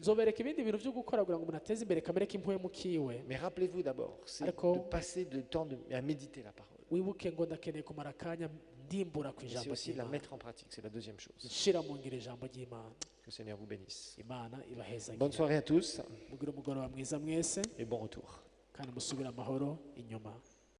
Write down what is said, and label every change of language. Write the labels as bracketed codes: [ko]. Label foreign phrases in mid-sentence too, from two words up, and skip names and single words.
[rn] Nzobereka ibindi bintu byo gukora kugira ngo umuntu ateze imbere kamere k'impwemu kiwe. [fr] Mais rappelez-vous d'abord, c'est [rn] Ariko- [fr] de passer du temps à méditer la parole. [rn] Wibuke ngo ndakeneye kumara akanya ndimbura ku [fr] Mais c'est [rn] ijambo [fr] aussi la [rn] ry'Imana, [fr] mettre en pratique, c'est la deuxième chose. [rn] nshira mu ngiro ijambo ry'Imana. [fr] Que le Seigneur vous bénisse. [rn] Imana ibahezagire. [fr] Bonne soirée à tous [rn] Mugire umugoroba mwiza mwese [fr] et bon retour. [rn] kandi musubire amahoro inyuma.